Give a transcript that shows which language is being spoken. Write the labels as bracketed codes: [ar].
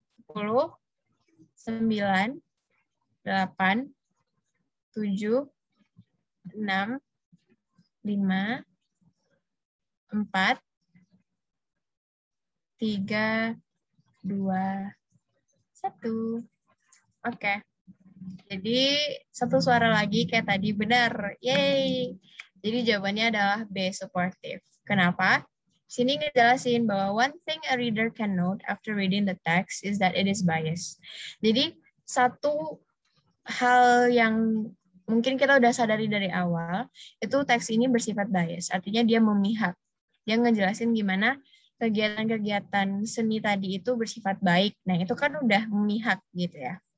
[id] 10, 9, 8, 7, 6, 5, 4, 3, 2, 1. Oke. Jadi satu suara lagi kayak tadi benar. Yeay. Jadi jawabannya adalah B, supportive. Kenapa? Sini ngejelasin bahwa [en] one thing a reader can note after reading the text is that it is biased. [id] Jadi satu hal yang mungkin kita udah sadari dari awal, itu teks ini bersifat bias. Artinya dia memihak. Dia ngejelasin gimana kegiatan-kegiatan seni tadi itu bersifat baik. Nah, itu kan udah memihak gitu ya.